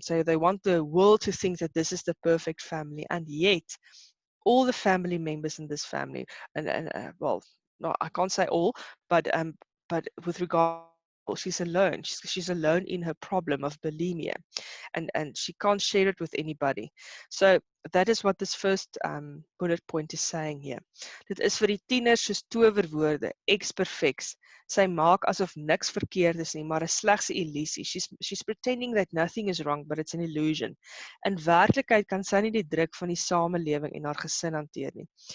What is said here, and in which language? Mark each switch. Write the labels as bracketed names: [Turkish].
[English] So they want the world to think that this is the perfect family, and yet all the family members in this family, and well, no, I can't say all, but with regard, she's alone. She's alone in her problem of bulimia, and she can't share it with anybody. So that is what this first bullet point is saying here. [Afrikaans] Dit is vir die tieners soos towerwoorde, eksperfeks. Sy maak asof niks verkeerd is nie, maar is slegs 'n illusie. [English] She's pretending that nothing is wrong, but it's an illusion. [Afrikaans] In werklikheid kan sy nie die druk van die samelewing en haar gesin hanteer nie.